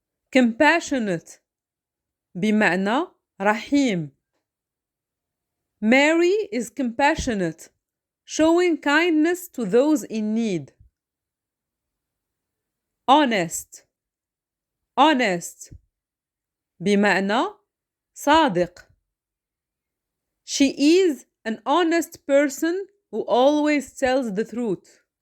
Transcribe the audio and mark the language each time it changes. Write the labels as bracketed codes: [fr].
[ar] compassionate بمعنى رحيم. [en] Mary is compassionate, showing kindness to those in need. [ar] honest بمعنى صادق. [en] She is an honest person who always tells the truth.